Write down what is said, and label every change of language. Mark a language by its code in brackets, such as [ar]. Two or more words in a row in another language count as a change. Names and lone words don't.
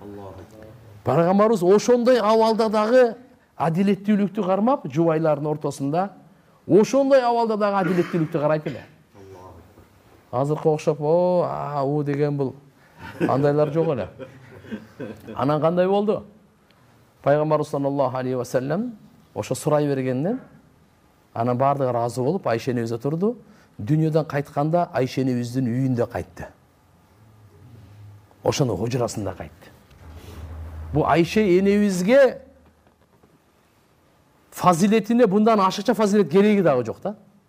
[ky] Пайгамбарыбыз ошондой абалда дагы адилеттүүлүктү кармап, жубайлардын ортосунда ошондой абалда дагы адилеттүүлүктү карайт эле. Азыркы окшоп, у деген бул андайлар жок эле. Анан кандай болду? Пайгамбарыбыз [ar] صلى الله عليه وسلم [ky] ошо сурай бергенден анан баардыгы ыраазы болуп Айша энебиз отурду. Дүйнөдөн кайтканда Айша энебиздин үйүндө кайтты. Ошонун хужурасында кайтты. Бу Айша энебизге фазилетине bundan ашыкча фазилет кереги дагы жок да.